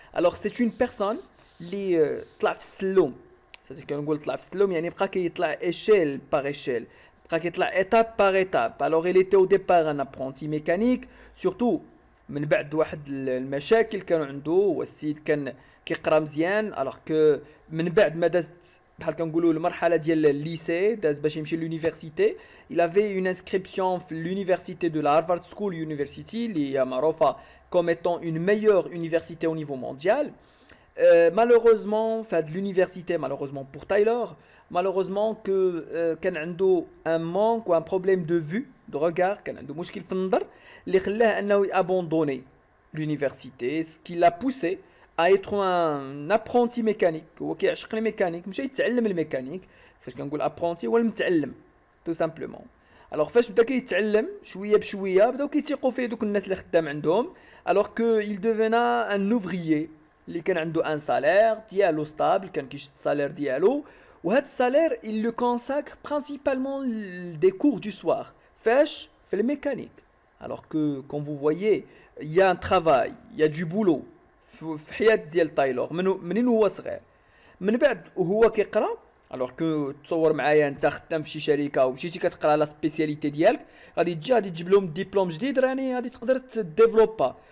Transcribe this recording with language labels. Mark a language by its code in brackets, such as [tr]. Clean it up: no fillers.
[fr] Alors c'est une personne [ar] اللي طلع في السلم. [fr] C'est-à-dire [ar] كنقول طلع في السلم يعني بقى كيطلع [fr] échelle par échelle. [ar] بقى كيطلع [fr] étape par étape. Alors il était au départ un apprenti mécanique, surtout [ar] من بعد واحد المشاكل كانوا عنده، والسيد كان كيقرا مزيان [fr] alors que [ar] من بعد ما دازت بحال كنقولوا المرحله ديال الليسي داز باش يمشي لونيفرسيتي. [fr] il avait une inscription [ar] في [fr] l'université de la Harvard School University [ar] اللي هي معروفه [fr] comme étant une meilleure université au niveau mondial. Malheureusement [ar] في هاد [fr] l'université, malheureusement pour Taylor, malheureusement que [ar] كان عنده [fr] un manque ou un problème de vue de regard، [ar] كان عنده مشكل في النظر اللي خلاه انه [fr] abandonner l'université, ce qui l'a poussé à être un apprenti mécanique. [ar] هو كيعشق الميكانيك، مشى يتعلم الميكانيك. فاش كنقول apprenti هو المتعلم [fr] tout simplement. alors [ar] فاش بدا كيتعلم شويه بشويه بداو كيتيقوا فيه دوك الناس اللي خدام عندهم. [fr] alors que il devenait un ouvrier [ar] اللي كان عنده ان سالير ديالو ستابل، كان كيشد السالير ديالو، وهذا السالير [fr] il le consacre principalement des cours du soir. [ar] فاش في الميكانيك. [fr] alors que quand vous voyez il y a un travail, il y a du boulot [ar] في حياة ديال تايلور منين هو صغير. من بعد وهو كيقرا، [fr] alors que [ar] تصور معايا انت خدام في شي شركه ومشيتي كتقرا لا سبيسياليتي ديالك، غادي تجيب لهم ديبلوم جديد راني غادي تقدر تديفلوبا.